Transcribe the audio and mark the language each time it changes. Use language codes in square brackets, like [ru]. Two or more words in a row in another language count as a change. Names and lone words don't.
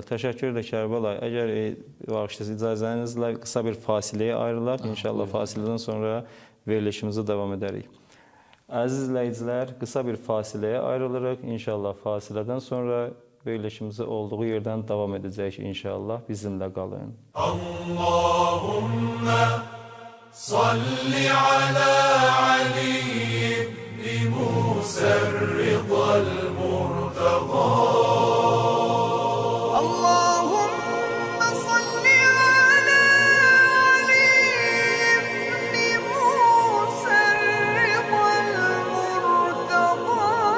[az] Təşəkkür edirəm Kərbəlayi. Əgər bağışlayırsınız, icazənizlə qısa bir fasiləyə ayrılaq. İnşallah fasilədən sonra verilişimizi davam edərik. Əziz izləyicilər, qısa bir fasiləyə ayrılırıq. İnşallah fasilədən sonra verilişimizi olduğu yerdən davam edəcək inşallah. Bizimlə qalın. [ar] اللهم صل على علي بن موسى الرضا المرتضى. اللهم صل على علي بن موسى الرضا المرتضى